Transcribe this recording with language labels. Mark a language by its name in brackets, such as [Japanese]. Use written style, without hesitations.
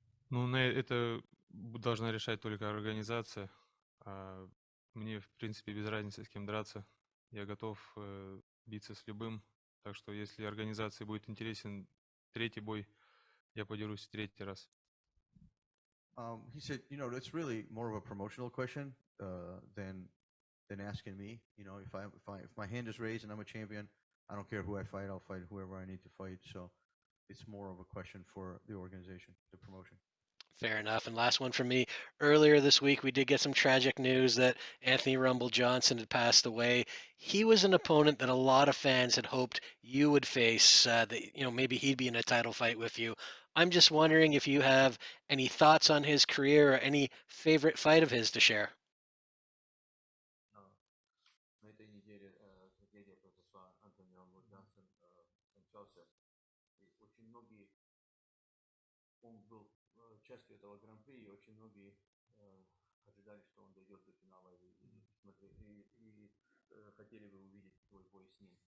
[Russian] Это должна решать только организация. А мне, в принципе, без разницы, с кем драться. Я готов биться с любым. Так что, если организации будет интересен третий бой, я подерусь в третий раз. [English] He said, that's really more of a promotional question than asking me. If my hand is raised and I'm a champion, I don't care who I fight. I'll fight whoever I need to fight. So it's more of a question for the organization, the promotion. Fair enough. And last one for me. Earlier this week, we did get some tragic news that Anthony Rumble Johnson had passed away. He was an opponent that a lot of fans had hoped you would face. Maybe he'd be in a title fight with you. I'm just wondering if you have any thoughts on his career or any favorite fight of his to share. [Russian] На этой неделе трагедия произошла. Антони Рамбо Джонсон скончался. И очень многие, он был частью этого гран-при, и очень многие ожидали, что он дойдет до финала и хотели бы увидеть твой бой с ним.